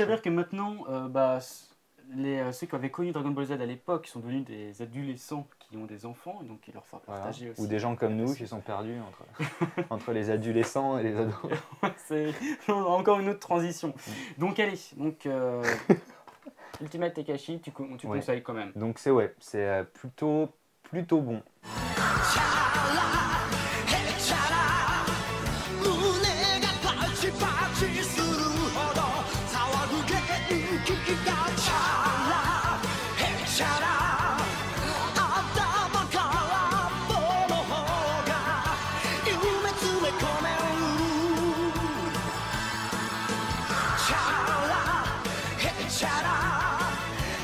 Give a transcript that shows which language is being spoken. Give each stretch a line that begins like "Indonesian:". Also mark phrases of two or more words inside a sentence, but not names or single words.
French: s'avère que maintenant, ceux qui avaient connu Dragon Ball Z à l'époque sont devenus des adolescents qui ont des enfants, et donc il leur faut Voilà. partager aussi. Ou des gens comme nous qui sont perdus entre les adolescents et les ados. C'est encore une autre transition. Donc allez, Ultimate Tekashi, tu Ouais. conseilles quand même. Donc c'est plutôt bon.
Japanese: 胸がパチパチするほど騒ぐ元気がチャラヘチャラ頭から棒の方が夢詰め込めるチャラヘチャラ